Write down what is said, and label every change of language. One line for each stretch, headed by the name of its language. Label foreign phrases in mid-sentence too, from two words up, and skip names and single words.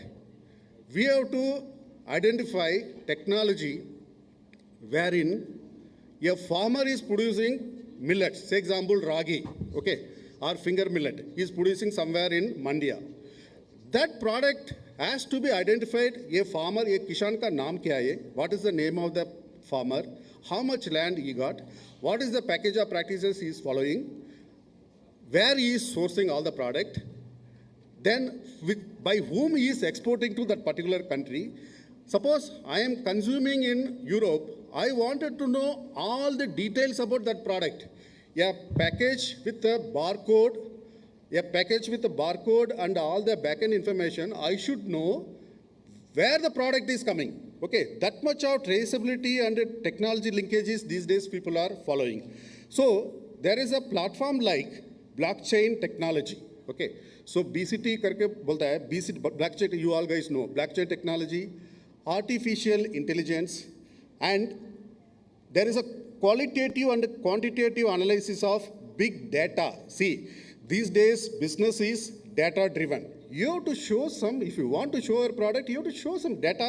English: We have to identify technology wherein a farmer is producing millets, say example ragi, okay, or finger millet, he is producing somewhere in Mandya. That product has to be identified. A farmer, a
Hindi: किसान का नाम क्या है?
English: What is the name of the farmer? How much land he got? What is the package of practices he is following? Where he is sourcing all the product? Then by whom he is exporting to that particular country. Suppose I am consuming in Europe, I wanted to know all the details about that product. A package with a barcode, and all the backend information, I should know where the product is coming. Okay, that much of traceability and technology linkages these days people are following. So there is a platform like blockchain technology. Okay, so
Hindi: BCT करके बोलता है,
English: BCT blockchain, you all guys know blockchain technology, artificial intelligence, and there is a qualitative and quantitative analysis of big data. See, these days business is data driven. You have to show some, if you want to show your product, you have to show some data.